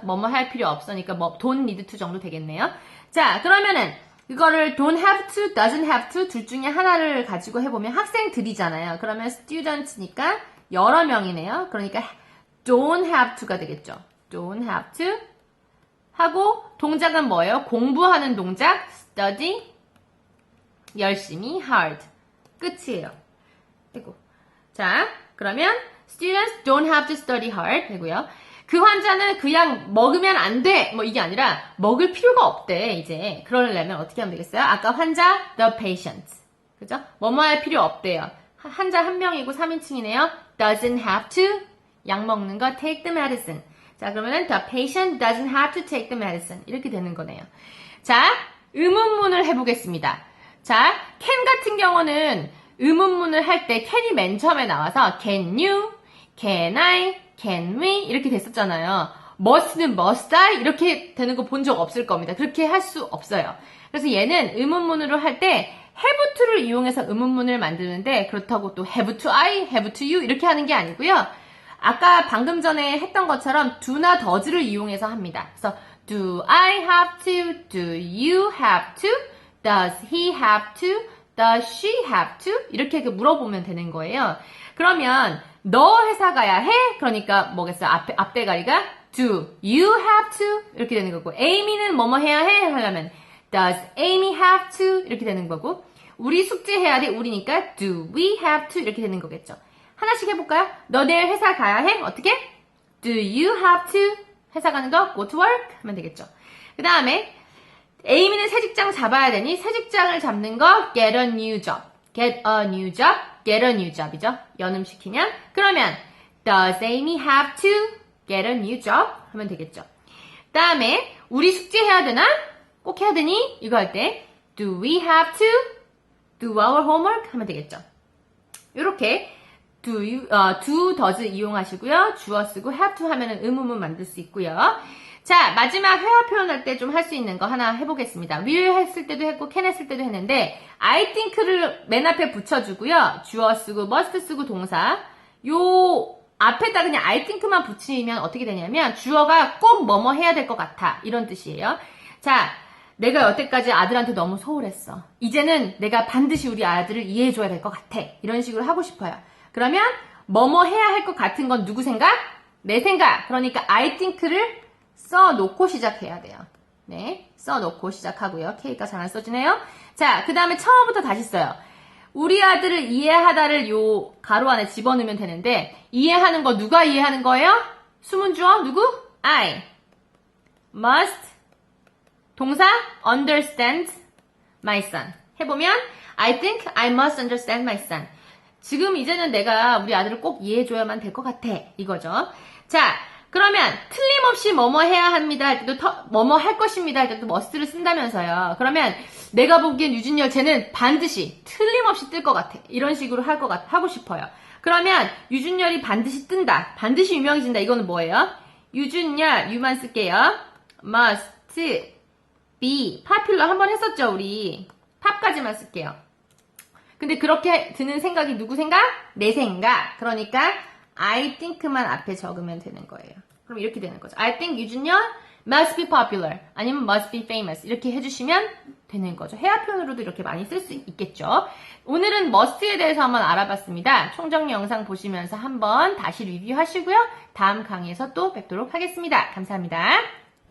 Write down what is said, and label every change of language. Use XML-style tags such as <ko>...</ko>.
<ko>뭐뭐 할 필요 없으니까 뭐</ko> <en>don't need to</en> <ko>정도 되겠네요. 자, 그러면은 이거를</ko> <en>don't have to, doesn't have to</en> <ko>둘 중에 하나를 가지고 해보면 학생들이잖아요. 그러면 students니까 여러 명이네요. 그러니까 don't have to가 되겠죠.</ko> <en>don't have to</en> <ko>하고 동작은 뭐예요? 공부하는 동작 study 열심히 hard 끝이에요. 되고 자, 그러면</ko> <en>students don't have to study hard</en> <ko>되고요. 그 환자는 그 약 먹으면 안 돼. 뭐 이게 아니라 먹을 필요가 없대. 이제 그러려면 어떻게 하면 되겠어요? 아까 환자 the patient. 그죠? 뭐뭐 할 필요 없대요. 환자 한 명이고 3인칭이네요.</ko> <en>doesn't have to</en> <ko>약 먹는 거</ko> <en>take the medicine.</en> <ko>자, 그러면은</ko> <en>the patient doesn't have to take the medicine.</en> <ko>이렇게 되는 거네요. 자, 의문문을 해보겠습니다. 자, can 같은 경우는 의문문을 할 때 can이 맨 처음에 나와서 can you, can I, can we 이렇게 됐었잖아요. must는 must I 이렇게 되는 거 본 적 없을 겁니다. 그렇게 할 수 없어요. 그래서 얘는 의문문으로 할 때 have to를 이용해서 의문문을 만드는데 그렇다고 또 have to I, have to you 이렇게 하는 게 아니고요. 아까 방금 전에 했던 것처럼 do나 does를 이용해서 합니다.</ko> <en>그래서 do I have to, do you have to, does he have to, does she have to</en> <ko>이렇게 물어보면 되는 거예요. 그러면 너 회사 가야 해? 그러니까 뭐겠어요? 앞대가리가</ko> <en>do you have to</en> <ko>이렇게 되는 거고 Amy는 뭐뭐 해야 해? 하려면</ko> <en>does Amy have to</en> <ko>이렇게 되는 거고 우리 숙제해야 돼? 우리니까</ko> <en>do we have to</en> <ko>이렇게 되는 거겠죠. 하나씩 해볼까요? 너 내일 회사 가야 해? 어떻게?</ko> <en>Do you have to?</en> <ko>회사 가는 거</ko> <en>go to work?</en> <ko>하면 되겠죠. 그 다음에 에이미는 새 직장 잡아야 되니 새 직장을 잡는 거</ko> <en>get a new job. get a new job. get a new job이죠.</en> <ko>연음시키면 그러면</ko> <en>does Amy have to get a new job?</en> <ko>하면 되겠죠. 그 다음에 우리 숙제해야 되나? 꼭 해야 되니?</ko> <en>이거 할 때 do we have to do our homework?</en> <ko>하면 되겠죠. 이렇게 do, does 이용하시고요. 주어 쓰고 have to 하면은 의문문 만들 수 있고요. 자, 마지막 회화 표현할 때 좀 할 수 있는 거 하나 해보겠습니다. will 했을 때도 했고 can 했을 때도 했는데 I think를 맨 앞에 붙여주고요. 주어 쓰고 must 쓰고 동사 요 앞에다 그냥 I think만 붙이면 어떻게 되냐면 주어가 꼭 뭐뭐 해야 될 것 같아 이런 뜻이에요. 자, 내가 여태까지 아들한테 너무 소홀했어. 이제는 내가 반드시 우리 아들을 이해해줘야 될 것 같아. 이런 식으로 하고 싶어요. 그러면 뭐뭐 해야 할 것 같은 건 누구 생각? 내 생각. 그러니까 I think를 써놓고 시작해야 돼요. 네, 써놓고 시작하고요. K가 잘 안 써지네요. 자, 그 다음에 처음부터 다시 써요. 우리 아들을 이해하다를 요 가로 안에 집어넣으면 되는데 이해하는 거 누가 이해하는 거예요? 수문 주어 누구?</ko> <en>I must</en> <ko>동사</ko> <en>understand my son.</en> <ko>해보면</ko> <en>I think I must understand my son.</en> <ko>지금 이제는 내가 우리 아들을 꼭 이해해줘야만 될 것 같아. 이거죠. 자, 그러면 틀림없이 뭐뭐 해야 합니다 할 때도 뭐뭐 할 것입니다 할 때도 must를 쓴다면서요. 그러면 내가 보기엔 유준열 쟤는 반드시 틀림없이 뜰 것 같아. 이런 식으로 하고 싶어요. 그러면 유준열이 반드시 뜬다. 반드시 유명해진다. 이거는 뭐예요? 유준열 유만 쓸게요. must be popular 한번 했었죠 우리. 팝까지만 쓸게요. 근데 그렇게 드는 생각이 누구 생각? 내 생각. 그러니까 I think만 앞에 적으면 되는 거예요. 그럼 이렇게 되는 거죠.</ko> <en>I think 유준열 must be popular 아니면 must be famous</en> <ko>이렇게 해주시면 되는 거죠. 회화 표현으로도 이렇게 많이 쓸 수 있겠죠. 오늘은 must에 대해서 한번 알아봤습니다. 총정 영상 보시면서 한번 다시 리뷰하시고요. 다음 강의에서 또 뵙도록 하겠습니다. 감사합니다.</ko>